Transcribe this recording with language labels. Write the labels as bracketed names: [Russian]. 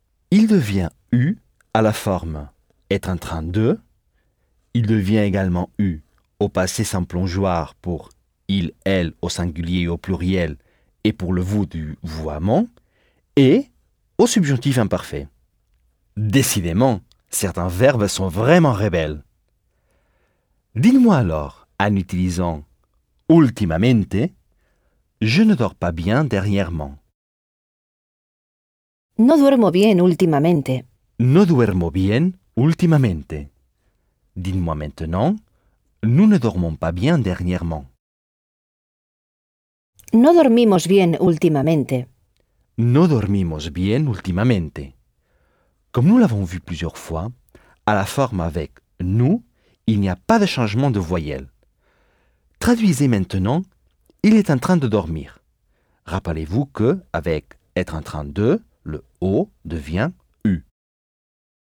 [French] Il devient « u » à la forme « être en train de », il devient également « u » au passé sans plongeoir pour « il, elle » au singulier et au pluriel, et pour le « vous » du « vouamment », et au subjonctif imparfait. Décidément, certains verbes sont vraiment rebelles. Dites-moi alors, en utilisant « ultimamente », je ne dors pas bien dernièrement. [Spanish] No duermo bien últimamente. No duermo bien últimamente. [French] Dites-moi maintenant, nous ne dormons pas bien dernièrement. [Spanish] No dormimos bien últimamente. No dormimos bien últimamente. [French] Comme nous l'avons vu plusieurs fois, à la forme avec « nous », il n'y a pas de changement de voyelle. Traduisez maintenant « il est en train de dormir ». Rappelez-vous que, avec « être en train de », le « o » devient « u ».